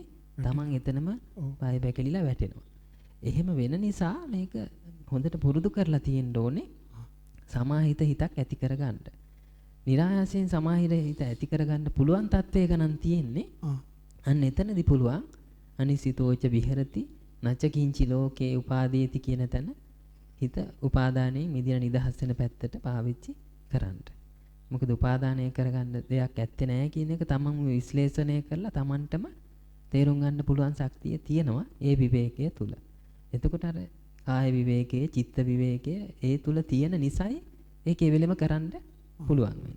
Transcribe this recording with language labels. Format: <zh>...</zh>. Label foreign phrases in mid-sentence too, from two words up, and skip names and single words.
<si>Taman එතනම පාය බැකලිලා වැටෙනවා. එහෙම වෙන නිසා මේක හොඳට පුරුදු කරලා තියෙන්න ඕනේ සමාහිත හිතක් ඇති කරගන්න. નિરાයාසයෙන් සමාහිත හිත ඇති කරගන්න පුළුවන් තත්වයක නම් තියෙන්නේ. අන්න එතනදී පුළුවන්</si> <pi>අනිසිතෝච විහෙරති නච කිංචි ලෝකේ උපාදීති</pi> <si>කියන තැන හිත උපාදානයේ මිදින නිදහස් වෙන පැත්තට පාවිච්චි කරන්න. මොකද උපාදානය කරගන්න දෙයක් ඇත්තේ නැහැ කියන එක තමන්ම විශ්ලේෂණය කරලා තමන්ටම තේරුම් ගන්න පුළුවන් ශක්තිය තියෙනවා ඒ විවේකයේ තුල. එතකොට අර කාය විවේකයේ චිත්ත විවේකයේ ඒ තුල තියෙන නිසයි ඒක ඒ වෙලෙම කරන්න පුළුවන් වෙන්නේ.</si>